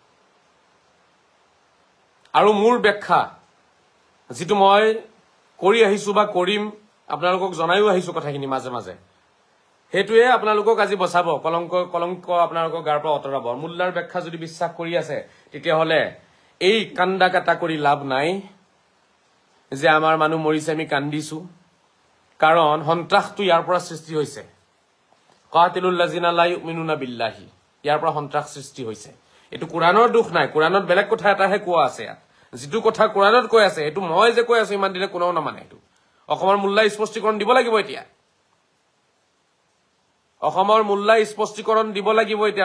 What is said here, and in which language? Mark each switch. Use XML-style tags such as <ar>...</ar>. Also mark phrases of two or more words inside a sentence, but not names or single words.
<as>আৰু মোৰ ব্যাখ্যা যিটো মই কৰি আহিছো বা কৰিম, আপোনালোকক জনাইও আহিছো কথাখিনি মাজে মাজে, সেইটোৱে আপোনালোকক আজি বচাব, কলংক আপোনালোকৰ গাৰ পৰা আঁতৰাব। মোল্লাৰ ব্যাখ্যা যদি বিশ্বাস কৰি আছে, তেতিয়াহ'লে এই কান্দা কাটা কৰি লাভ নাই যে আমাৰ মানুহ মৰিছে আমি কান্দিছো, কাৰণ সন্ত্ৰাসটো ইয়াৰ পৰা সৃষ্টি হৈছে।</as> <ar>قاتلوا الذين لا يؤمنون بالله,</ar> <as>ইয়াৰ পৰা সন্ত্ৰাস সৃষ্টি হৈছে। এইটো কোৰাণৰ দোষ নাই, কোৰাণত বেলেগ কথা এটাহে কোৱা আছে। ইয়াত যিটো কথা কোৰাণত কৈ আছে, এইটো মই যে কৈ আছো ইমান দিনে কোনেও নামানে। এইটো অসমৰ মোল্লাই স্পষ্টীকৰণ দিব লাগিব এতিয়া। অসমৰ মোল্লাই স্পষ্টীকৰণ দিব লাগিব এতিয়া।</as>